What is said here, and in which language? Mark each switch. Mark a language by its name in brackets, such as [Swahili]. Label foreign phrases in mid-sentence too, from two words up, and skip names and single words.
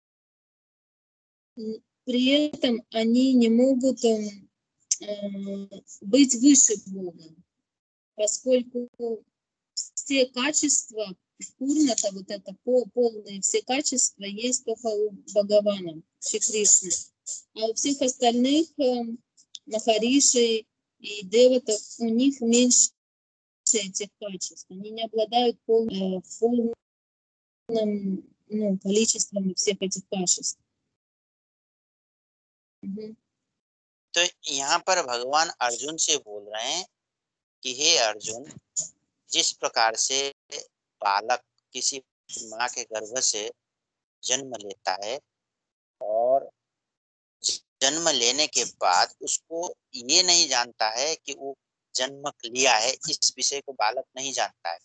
[Russian] При этом они не могут быть выше Бога, поскольку все качества Пурната, вот это полные все качества есть только у Бхагавана, Шри Кришны. А у всех остальных махаришей и деватов, у них меньше этих качеств. Они не обладают полным количеством всех этих качеств. [Hindi] तो यहाँ पर भगवान अर्जुन से बोल रहे हैं कि हे अर्जुन, जिस प्रकार से बालक किसी माँ के गर्भ से जन्म लेता है और जन्म लेने के बाद उसको ये नहीं जानता है कि वो जन्म लिया है, इस विषय को बालक नहीं जानता है।